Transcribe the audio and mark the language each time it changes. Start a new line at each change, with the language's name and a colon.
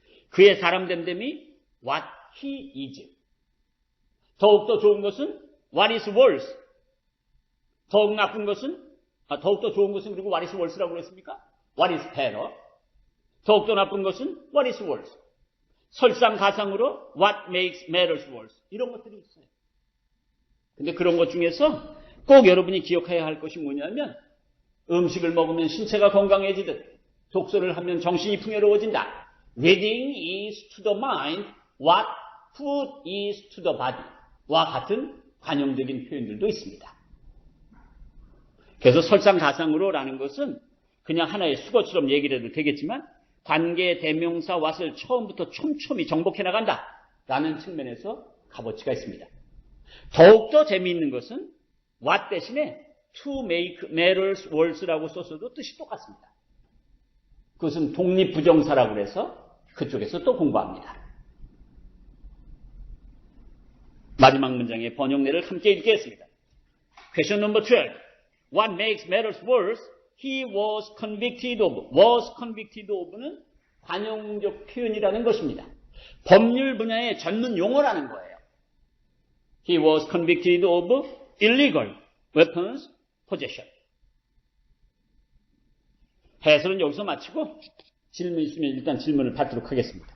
Korean: 그의 사람 됨됨이?
English: What he is.
Korean: 더욱더 좋은 것은
English: What is worse.
Korean: 더욱 나쁜 것은 더욱더 좋은 것은 그리고
English: What is worse
Korean: 라고 그랬습니까?
English: What is better.
Korean: 더욱더 나쁜 것은
English: What is worse.
Korean: 설상가상으로
English: What makes matters worse.
Korean: 이런 것들이 있어요. 근데 그런 것 중에서 꼭 여러분이 기억해야 할 것이 뭐냐면 음식을 먹으면 신체가 건강해지듯 독서를 하면 정신이 풍요로워진다.
English: Reading is to the mind what food is to the body.
Korean: 와 같은 관용적인 표현들도 있습니다. 그래서 설상가상으로라는 것은 그냥 하나의 수거처럼 얘기를 해도 되겠지만 관계 대명사 what을 처음부터 촘촘히 정복해 나간다 라는 측면에서 값어치가 있습니다. 더욱더 재미있는 것은 what 대신에
English: to make matters worse
Korean: 라고 썼어도 뜻이 똑같습니다. 그것은 독립부정사라고 해서 그쪽에서 또 공부합니다. 마지막 문장의 번역례를 함께 읽겠습니다.
English: Question number 12. What makes matters worse? He was convicted of. was convicted of
Korean: 는 관용적 표현이라는 것입니다. 법률 분야의 전문 용어라는 거예요.
English: He was convicted of illegal weapons possession.
Korean: 해설은 여기서 마치고 질문 있으면 일단 질문을 받도록 하겠습니다.